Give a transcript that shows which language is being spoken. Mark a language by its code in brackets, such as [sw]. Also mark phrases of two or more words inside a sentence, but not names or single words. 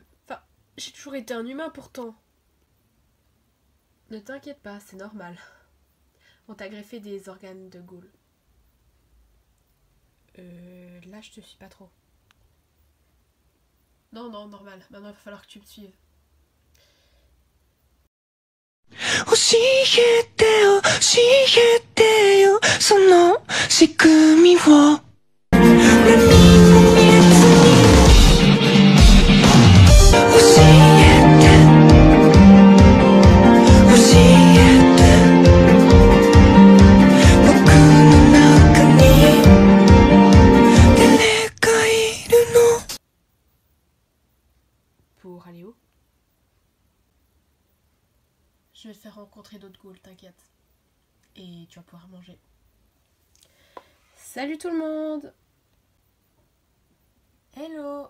[fr] Enfin, j'ai toujours été un humain pourtant. Ne t'inquiète pas, c'est normal. On t'a greffé des organes de ghoul. Là je te suis pas trop. Non, non, normal. Maintenant il va falloir que tu me suives. [ja] 教えてよ、教えてよ、その仕組みを。何も見えずに教えて、教えて、僕の中に誰がいるの。 [fr] Pour aller où? Je vais te faire rencontrer d'autres ghouls, t'inquiète. Et tu vas pouvoir manger. Salut tout le monde! Hello!